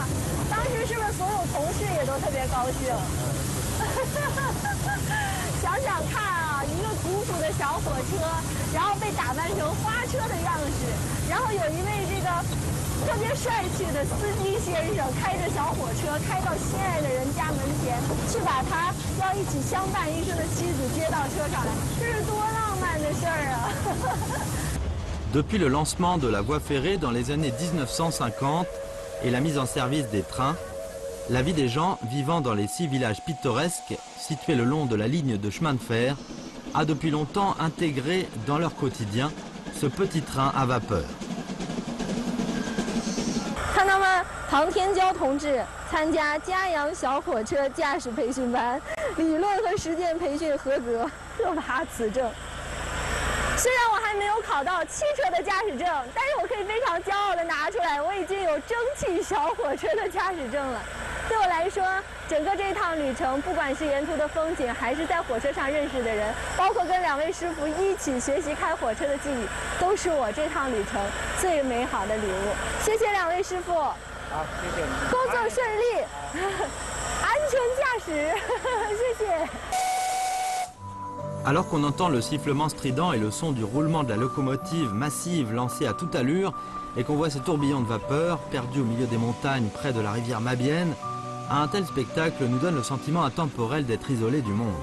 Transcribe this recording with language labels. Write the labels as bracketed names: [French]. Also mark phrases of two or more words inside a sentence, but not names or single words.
[Chinese] 当时是不是所有同事也都特别高兴？想想看啊，一个古朴的小火车，然后被打扮成花车的样式，然后有一位这个特别帅气的司机先生开着小火车开到心爱的人家门前，去把他要一起相伴一生的妻子接到车上来，这是多浪漫的事儿啊！ [French] Depuis le lancement de la voie ferrée dans les années 1950 et la mise en service des trains, la vie des gens vivant dans les 6 villages pittoresques situés le long de la ligne de chemin de fer a depuis longtemps intégré dans leur quotidien ce petit train à vapeur. [Chinese] 看到吗？唐天骄同志参加嘉阳小火车驾驶培训班，理论和实践培训合格，特拔此证。虽然我还没有考到汽车的驾驶证，但是我可以非常骄傲地拿出来，我已经有蒸汽小火车的驾驶证了。对我来说，整个这趟旅程，不管是沿途的风景，还是在火车上认识的人，包括跟2位师傅一起学习开火车的记忆，都是我这趟旅程最美好的礼物。谢谢2位师傅。好，谢谢你。工作顺利，安全驾驶，谢谢。 [French] Alors qu'on entend le sifflement strident et le son du roulement de la locomotive massive lancée à toute allure, et qu'on voit ces tourbillons de vapeur perdus au milieu des montagnes près de la rivière Mabienne, un tel spectacle nous donne le sentiment intemporel d'être isolé du monde.